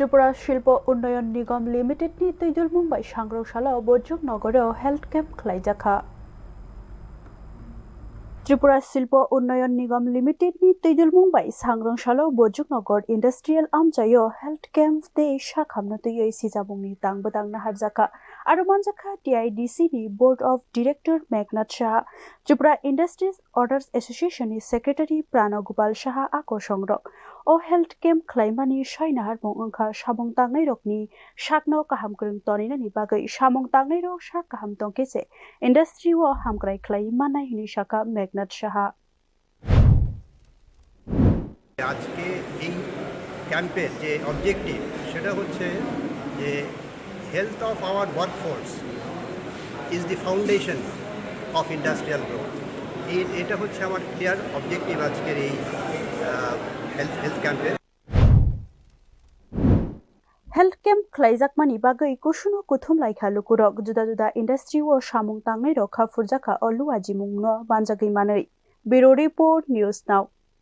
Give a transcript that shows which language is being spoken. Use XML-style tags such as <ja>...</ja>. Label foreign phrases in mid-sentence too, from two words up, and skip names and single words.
<trp>শিল্প উন্নয়ন নিগম লিমিটেডनि তৈজুল মুম্বাই सांग्रांशाला बर्जक नगरेव</trp> <en>health camp</en> <trp>खालायजाखा त्रिपुरा शिल्प उन्नयन निगम लिमिटेडनि तैजुल मुंबाई सांग्रांशाला बर्जक नगर इंडस्ट्रियल आमजायो</trp> <en>health camp</en> <trp>दे शाखामनो तैयै सिजाबुंनि दांबोदां नाहारजाखा आरो मानजाखा टीआईडीसी नि</trp> <en>board of director</en> <trp>मेघनाथ शाह त्रिपुरा इंडस्ट्रीज ऑर्डर्स एसोसिएशन नि सेक्रेटारी प्राण गोपाल शाह आको संग्रक ओ</trp> <en>health camp</en> <trp>खालायमानि सय नाहार अंखा सामं तांनाय रकनि शाकनो काहाम करं तनिनानि बागै सामं तांनाय रक शाक काहाम तंकेसे इंडस्ट्री व हामग्राय खालायमानाय हिनि शाखा मेघनाथ शाह</trp> <bn>আজকে এই ক্যাম্পের যে অবজেক্টিভ সেটা হচ্ছে যে</bn> <en>health of our workforce is the foundation of industrial growth.</en> <bn>এটা হচ্ছে আমার</bn> <en>clear objective</en> <bn>আজকের এই হেলথ ক্যাম্পের।</bn> <en>health camp</en> <trp>खालायजाकमानि बागै कुसुनो कुथुम लायखा लुकुरक जुदा जुदा इंडस्ट्री व सामं तांनाय रखा फुरजाखा अलु आजिमुंनो बानजागै मानै</trp> <en>bureau report News Now.</en>